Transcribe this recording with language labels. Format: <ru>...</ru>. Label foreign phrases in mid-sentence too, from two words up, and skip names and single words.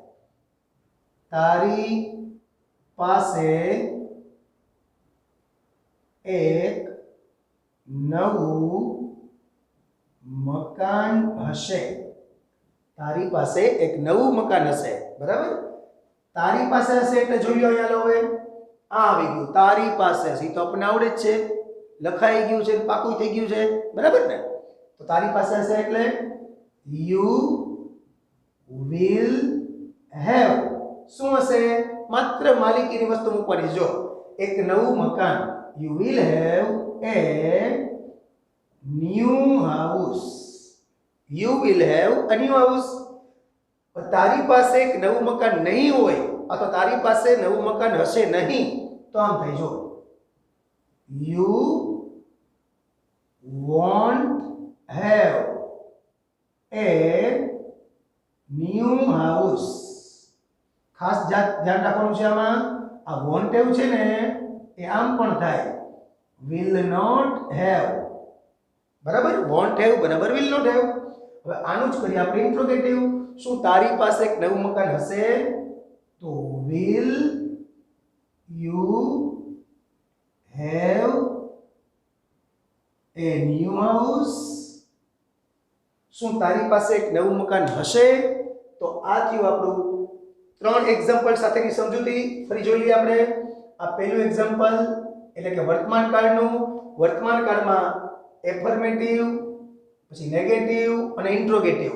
<gu>તારી પાસે એક નવું મકાન હશે. તારી પાસે એક નવું મકાન હશે, બરાબર. તારી પાસે હશે એટલે જોઈ લો અહીંયા. લો હવે આ આવી ગયું, તારી પાસે હશે, તો આપણને આવડે જ છે, લખાઈ ગયું છે, પાકું થઈ ગયું છે, બરાબર ને. તો તારી પાસે હશે એટલે</gu> <en>you will have.</en> <gu>શું હશે? માત્ર માલિકીની વસ્તુ મૂકવાની. જો એક નવું મકાન,</gu> <en>you will have a new house. You will have a new house.</en> <gu>તારી પાસે એક નવું મકાન નહીં હોય અથવા તારી પાસે નવું મકાન હશે નહીં તો આમ થાય.</gu> <en>જો you won't have a new house.</en> <gu>ખાસ ધ્યાન રાખવાનું છે આમાં. આ</gu> <en>won't have</en> <gu>છે ને એ આમ પણ થાય,</gu> <en>will not have, બરાબર. won't have બરાબર will not have.</en> <gu>હવે આનું જ કરીએ આપણે ઇન્ટ્રોગેટિવ. શું તારી પાસે એક નવું મકાન હશે? તો</gu> <en>will you have a new house.</en> <gu>શું તારી પાસે એક નવું મકાન હશે? તો આ થયું આપણું 3 એક્ઝામ્પલ સાથેની સમજૂતી. ફરી જોઈ લઈએ આપણે. આ પહેલું એક્ઝામ્પલ એટલે કે વર્તમાન કાળનું. વર્તમાન કાળમાં એફર્મેટિવ, પછી નેગેટિવ અને ઇન્ટ્રોગેટિવ.</gu>